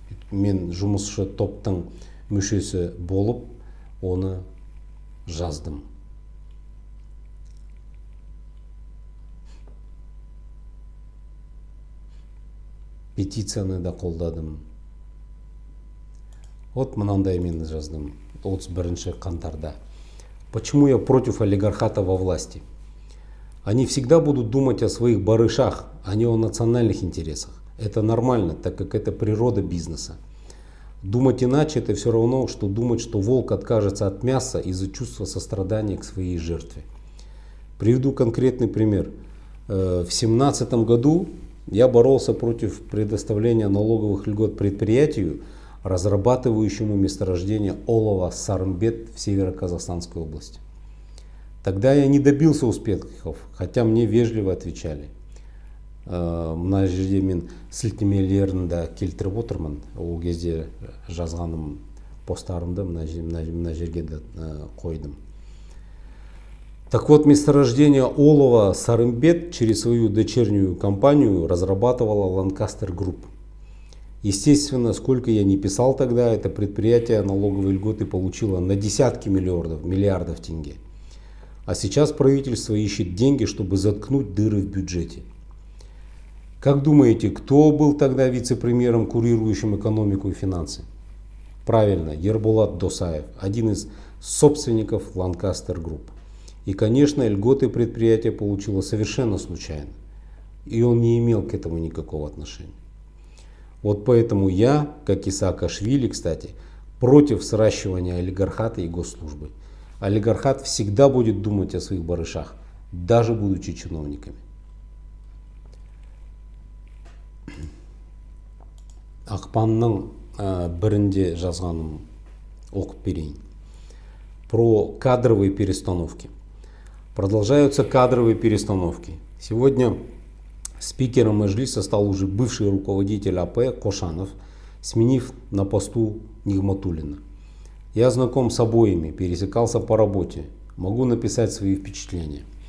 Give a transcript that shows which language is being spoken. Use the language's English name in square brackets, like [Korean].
[Kazakh] Мен жұмысшы топтың мүшесі болып оны жаздым. Петицияны да қолдадым. Вот мынандай мен жаздым 31 қаңтарда. [Russian] Почему я против олигархата во власти? Они всегда будут думать о своих барышах, а не о национальных интересах. Это нормально, так как это природа бизнеса. Думать иначе — это все равно, что думать, что волк откажется от мяса из-за чувства сострадания к своей жертве. Приведу конкретный пример. В 2017 году я боролся против предоставления налоговых льгот предприятию, разрабатывающему месторождение олова Сарымбет в Северо-Казахстанской области. Тогда я не добился успехов, хотя мне вежливо отвечали. [Kazakh] Мына жерде мен сілтемелерін де келтіріп отырмын. Ол кезде жазғаным посттарымды мына жерге де қойдым. [Russian] Так вот, месторождение олова Сарымбет через свою дочернюю компанию разрабатывала Lancaster Group. Естественно, сколько я не писал тогда, это предприятие налоговые льготы получило на десятки миллиардов тенге. А сейчас правительство ищет деньги, чтобы заткнуть дыры в бюджете. Как думаете, кто был тогда вице-премьером, курирующим экономику и финансы? Правильно, Ерболат Досаев, один из собственников Lancaster Group. И, конечно, льготы предприятие получило совершенно случайно. И он не имел к этому никакого отношения. Вот поэтому я, как и Саакашвили, кстати, против сращивания олигархата и госслужбы. Олигархат всегда будет думать о своих барышах, даже будучи чиновниками. [Kazakh] Ақпанның бірінде жазғаным оқып берейін. [Russian] Про кадровые перестановки. Продолжаются кадровые перестановки. Сегодня спикером Маджлиса стал уже бывший руководитель АП Кошанов, сменив на посту Нигматуллина. Я знаком с обоими, пересекался по работе. Могу написать свои впечатления.